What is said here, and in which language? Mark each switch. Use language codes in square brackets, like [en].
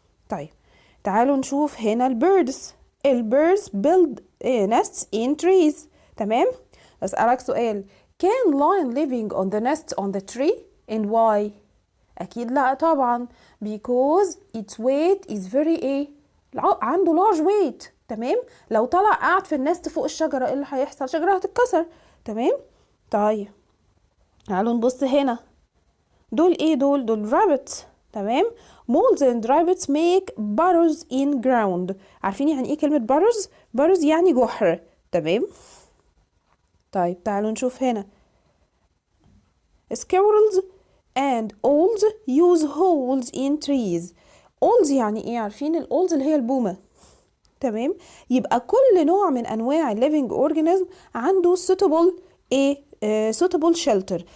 [ar] طيب تعالوا نشوف هنا البيردز [en] build nests in trees. [ar] تمام. أسألك سؤال. [en] Can lion living on the nest on the tree and why؟ [ar] أكيد لا طبعا [en] because its weight is very [ar] عنده [en] large weight. [ar] تمام. لو طلع قاعد في النست فوق الشجرة ايه اللي هيحصل؟ الشجرة هتتكسر. تمام. طيب تعالوا نبص هنا. دول ايه؟ دول [en] rabbits. [ar] تمام. [en] moles and rabbits make burrows in ground. [ar] عارفين يعني ايه كلمة burrows يعني جحر. تمام. طيب تعالوا نشوف هنا [en] squirrels and owls use holes in trees. [ar] owls يعني ايه؟ عارفين الاولز اللي هي البومة، تمام؟ يبقى كل نوع من انواع الليفينج اورجانيزم عنده suitable ايه [en] suitable shelter.